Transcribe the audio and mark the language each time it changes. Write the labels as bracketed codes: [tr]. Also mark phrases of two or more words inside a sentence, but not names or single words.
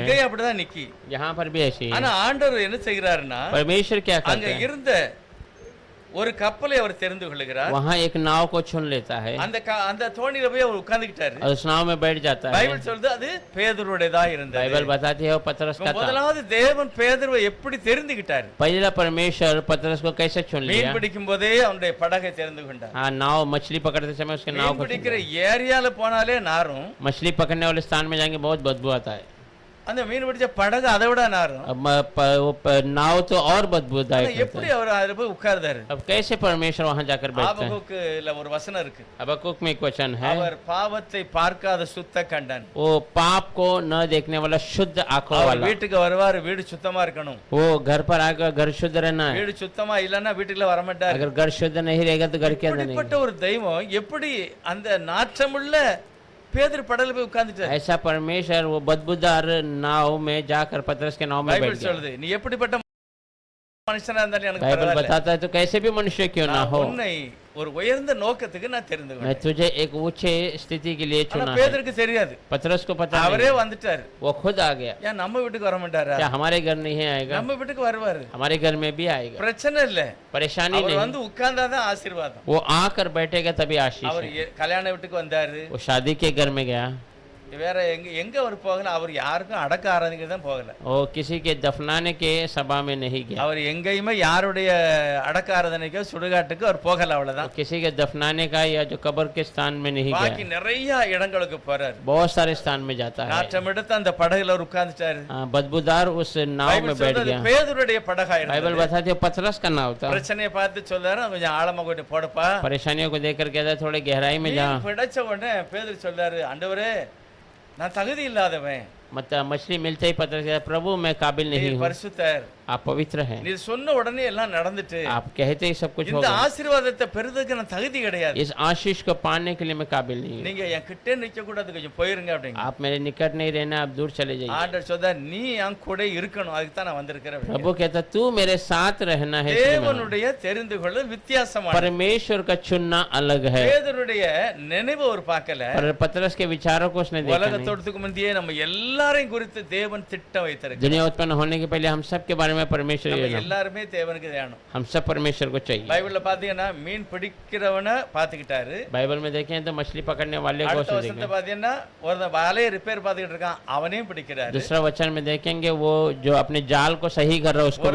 [ta] இங்கேயும் அப்படிதான் நிக்கி. [hi] यहाँ पर भी ऐसी है। [ta] ஆனா ஆண்டவர் என்ன செய்கிறாருன்னா, [hi] परमेश्वर क्या [ta] அங்க [hi] करता है, [ta] இருந்த ஒரு கப்பலை அவர் தெரிந்து கொள்கிறார். [hi] वहाँ एक नाव को चुन लेता है [ta] அந்த தோணியில போய் அவர் உட்கார்ந்துக்கிட்டாரு. [hi] और उस नाव में बैठ जाता है। [ta] பைபிள் சொல்லுது அது பேதுருடையதா இருந்தது. [hi] बाइबल बताती है वो पतरस का था। [ta] முதலாவது தேவன் பேதுருவை எப்படி தெரிந்துகிட்டார்? [hi] पहला परमेश्वर पतरस को कैसे चुन [ta] மீன் [hi] लिया? [ta] பிடிக்கும் போதே அவனுடைய படகை தெரிந்து கொண்டார். [hi] हाँ, नाव मछली पकड़ते समय उसके नाव [ta] மீன் [hi] को चुन [ta] பிடிக்கிற [hi] लिया। [ta] ஏரியால போனாலே நாரும், [hi] मछली पकड़ने वाले स्थान में जाएंगे बहुत बदबू आता है। [ta] அந்த மீன் பிடிச்ச படகு அதை விட நாரும். [hi] अब नाव तो और बदबूदायक होता [ta] எப்படி [hi] है। [ta] அவர் அதுல போய் உட்கார்ந்தாரு? [hi] अब कैसे परमेश्वर वहां जाकर बैठता है? [ta] ஆபகுக்குல ஒரு வசனம் இருக்கு. [hi] हबक्कुक में एक वचन है, [ta] அவர் பாவத்தை பார்க்காத சுத்த கண்டன். [hi] वो पाप को न देखने वाला शुद्ध आंखों [ta] அவர் [hi] वाला। [ta] வீட்டுக்கு வருவாரு, வீடு சுத்தமா இருக்கணும். [hi] वो घर पर आकर घर शुद्ध रहना है। [ta] வீடு சுத்தமா இல்லன்னா வீட்டுக்குள்ள வர மாட்டாரு. [hi] अगर घर शुद्ध नहीं रहेगा तो घर के अंदर [ta] இப்படிப்பட்ட [hi] नहीं। [ta] ஒரு தெய்வம் எப்படி அந்த நாற்றமுள்ள பேதுரு படகுல போய் உட்கார்ந்துட்டாரு? [hi] ऐसा परमेश्वर वो बदबूदार नाव में जाकर पतरस के नाव में बैठ [ta] பைபிள் [hi] गया। [ta] சொல்லுது, நீ எப்படிப்பட்ட மனுஷனா இருந்தாலும் எனக்கு [hi] बाइबल [ta] பரவாயில்லை, [hi] बताता है तो कैसे भी मनुष्य क्यों ना [ta] நான் [hi] हो, [ta] உன்னை ஒரு உயர்ந்த நோக்கத்துக்கு நான் தெரிந்து [hi] मैं [ta] கொண்டேன். [hi] तुझे एक ऊंचे स्थिति के लिए [ta] ஆனா [hi] चुना है। [ta] பேதுருக்கு தெரியாது. [hi] पतरस को पता [ta] அவரே [hi] नहीं, [ta] வந்துட்டாரு. [hi] वो खुद आ गया। [ta] ஏன் நம்ம வீட்டுக்கு வர மாட்டாரா? [hi] क्या हमारे घर नहीं आएगा? [ta] நம்ம வீட்டுக்கு வருவாரு. [hi] हमारे घर में भी आएगा। [ta] பிரச்சனை இல்ல. [hi] परेशानी [ta] அவர் [hi] नहीं, [ta] வந்து உட்கார்ந்தாதான் ஆசீர்வாதம். [hi] वो आकर बैठेगा तभी आशीष [ta] அவர் [hi] है। [ta] கல்யாண வீட்டுக்கு வந்தாரு. [hi] वो शादी के घर में गया, [ta] வேற எங்க அவர் போகல. அவர் யாருக்கும் அடக்க ஆராதனைக்கு தான் போகல. [hi] वो किसी के दफनाने के सभा में नहीं गया, [ta] அவர் எங்கேயுமே யாருடைய அடக்க ஆராதனைக்கோ சுடுகாட்டுக்கு அவர் போகல, [hi] वो [ta] அவ்வளவுதான். [hi] किसी के दफनाने का या जो कब्र के स्थान में नहीं [ta] பாக்கி [hi] गया, [ta] நிறைய இடங்களுக்கு போறாரு. [hi] बहुत सारे स्थान में जाता है। [ta] நாட்டம் எடுத்து அந்த படகுல அவர் உட்கார்ந்துட்டாரு. [hi] बदबूदार उस नाव में [ta] பைபிள் [hi] बैठ [ta] சொல்றது [hi] गया। [ta] பேதுருடைய படகா [hi] बाइबल [ta] இருந்தது. [hi] बताते हैं पतरस का नाव था। [ta] பிரச்சனையை பார்த்து சொல்றாரு, கொஞ்சம் ஆழமா கொண்டு போடப்பா. [hi] परेशानियों को देखकर कहता है थोड़े गहराई में जा। [ta] மீன் பிடிச்ச உடனே பேதுரு சொல்றாரு, ஆண்டவரே நான் தகுதி இல்லாதவன், [hi] मतलब मछली मिलते ही पतरस कहता है, प्रभु मैं काबिल नहीं [ta] நீர் [hi] हूँ, [ta] பரிசுத்தர். [hi] आप पवित्र हैं। [ta] நீ சொன்ன உடனே எல்லாம் நடந்துட்டு [hi] आप कहते ही सब कुछ [ta] இந்த [hi] होगा, [ta] ஆசீர்வாதத்தை பெறுறதுக்கு நான் தகுதி கிடையாது. [hi] इस आशीष को पाने के लिए मैं काबिल नहीं हूँ। [ta] நீங்க என் கிட்டே நிக்க கூடாது, கொஞ்சம் போயிருங்க அப்படிங்க. [hi] आप मेरे निकट नहीं रहना, आप दूर चले जाइए। [ta] ஆண்டவர் சொல்றார், நீ என் கூட இருக்கணும், அதுக்கு தான் நான் வந்திருக்கிறேன். [hi] प्रभु कहता तू मेरे साथ रहना है, इसलिए मैं हूँ। [ta] தேவனுடைய தெரிந்து கொள்ளல் வித்தியாசமான. [hi] परमेश्वर का चुनना अलग है। [ta] பேதுருடைய நினைவு ஒரு பார்க்கல. [hi] पर पतरस के विचारों को उसने देखा नहीं। [ta] உலகத்தோட்டத்துக்கு முந்தையே நம்ம எல்லாரையும் குறித்து தேவன் திட்டம் வைத்திருக்கிறார். [hi] दुनिया उत्पन्न होने के पहले हम सब के बारे में परमेश्वर [ta] நம்ம [hi] ये ना, [ta] எல்லாருமே தேவனுக்கு வேணும். [hi] हम सब परमेश्वर को चाहिए। [ta] பைபிள்ல பாத்தீங்கன்னா மீன் பிடிக்கிறவனை பாத்துக்கிட்டாரு. [hi] बाइबल में देखें तो मछली पकड़ने वाले को [ta] அடுத்த [hi] उसने [ta] வசனத்தை [hi] देखा। [ta] பாத்தீங்கன்னா ஒருத்தன் வலையை ரிப்பேர் பாத்துக்கிட்டு இருக்கான், அவனையும் பிடிக்கிறாரு. [hi] दूसरा वचन में देखेंगे वो जो अपने जाल को सही कर रहा है उसको भी